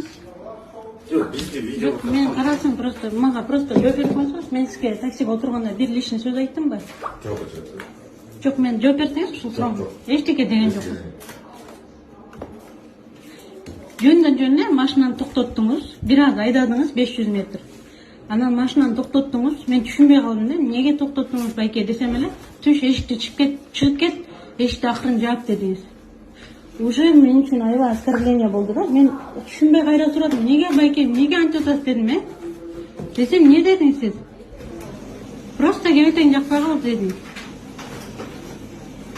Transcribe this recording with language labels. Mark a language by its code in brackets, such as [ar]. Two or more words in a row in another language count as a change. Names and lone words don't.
[kk] Жоқ, мен қарасаң просто, маға просто жауап қойсаңыз, мен сізге таксиге отырғанда бір лишний сөз айттым ба? Жоқ, мен жауап берсеңіз, сол сұрағым. Ештеңе деген жоқ. Жөнден машинаны тоқтаттыңыз, біраз айдадыңыз 500 метр. Анан машинаны тоқтаттыңыз, мен түшінбей қалдым да, [ky] неге тоқтаттыңыз байке десем эле, түш эшикти чыгып кет, эшикти акырын жаап дедиңиз. Уже мен үчүн аябай оскорбление болду да. Мен түшүнбөй кайра сурадым. Неге байке, неге антип атасыз дедим, Десем, не дедиңиз сиз? Просто кебетең жакпай калып дедиңиз.